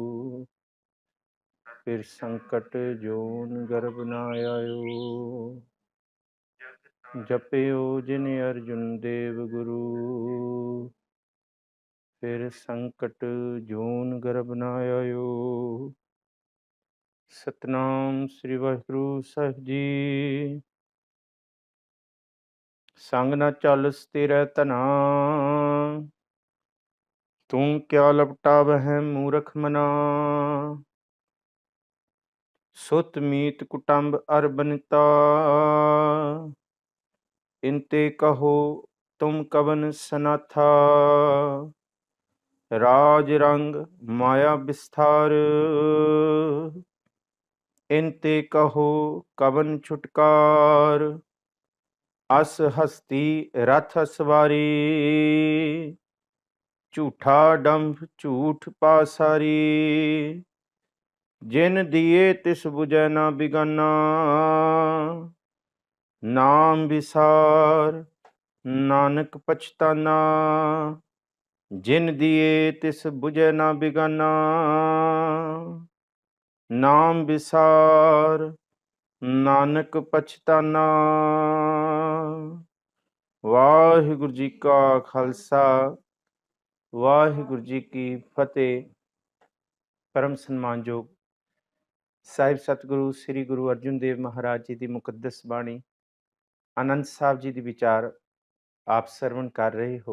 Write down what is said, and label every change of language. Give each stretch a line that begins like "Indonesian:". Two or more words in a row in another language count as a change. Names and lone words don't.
Hindi: फिर संकट जोन गर्भ न आयो। जपियो जिन अर्जुन देव गुरु। फिर संकट जोन गर्भ न आयो। सतनाम श्री वाहिगुरु साहिब जी। संग न चालस तेरै तना। तू क्या लपटा वह मूरख मना। सुत मीत कुटुंब अर बनिता। इनते कहो तुम कवन सनाथा। राज रंग माया विस्तार। इनते कहो कवन छुटकार। अस हस्ती रथ सवारी। झूठा डंभ झूठ पासारी। जिन दिए तिस बुझै ना बिगाना। नाम विसार नानक पछताना। जिन दिए तिस बुझै ना बिगाना। नाम विसार नानक पछताना। वाहिगुरु जी का खालसा वाहिगुरु जी की फतेह। परम सन्मानयोग
Punjabi: ਸਾਹਿਬ ਸਤਿਗੁਰੂ ਸ੍ਰੀ ਗੁਰੂ ਅਰਜਨ ਦੇਵ ਮਹਾਰਾਜ ਜੀ ਦੀ ਮੁਕੱਦਸ ਬਾਣੀ ਆਨੰਦ ਸਾਹਿਬ ਜੀ ਦੀ ਵਿਚਾਰ ਆਪ ਸਰਵਣ ਕਰ ਰਹੇ ਹੋ।